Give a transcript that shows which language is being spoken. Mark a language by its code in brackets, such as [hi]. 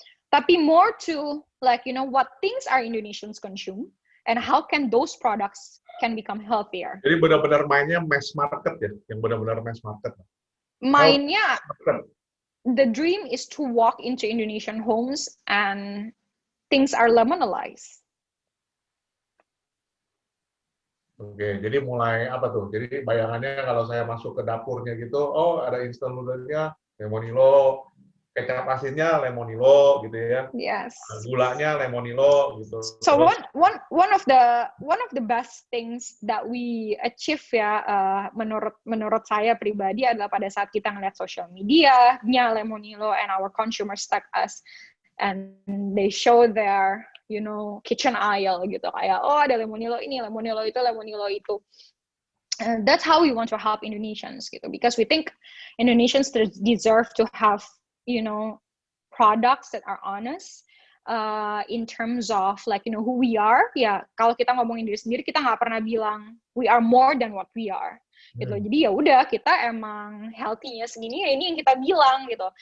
[id] Tapi [en] more to what things are Indonesians consume and how can those products can become healthier. [id] Jadi benar-benar mainnya mass market ya, yang benar-benar mass market. Mainnya, [en] the dream is to walk into Indonesian homes and things are lemonalized. [id] Oke, jadi mulai apa tuh? Jadi bayangannya kalau saya masuk ke dapurnya gitu, ada instant noodle-nya Lemonilo, kecap asinnya Lemonilo gitu ya. [en] Yes. [id] Gulanya Lemonilo gitu. [en] So one of the best things that we achieve ya, [id] menurut saya pribadi adalah pada saat kita ngeliat [en] social media-nya Lemonilo and our consumers tag us and they show their kitchen aisle gitu, [id] kayak ada Lemonilo ini, Lemonilo itu. [en] That's how we want to help Indonesians gitu, because we think Indonesians deserve to have products that are honest in terms of who we are. [id] Ya, kalau kita ngomongin diri sendiri, kita nggak pernah bilang [en] we are more than what we are. gitu. [id] Jadi ya udah, kita emang healthy-nya segini ya, ini yang kita bilang gitu.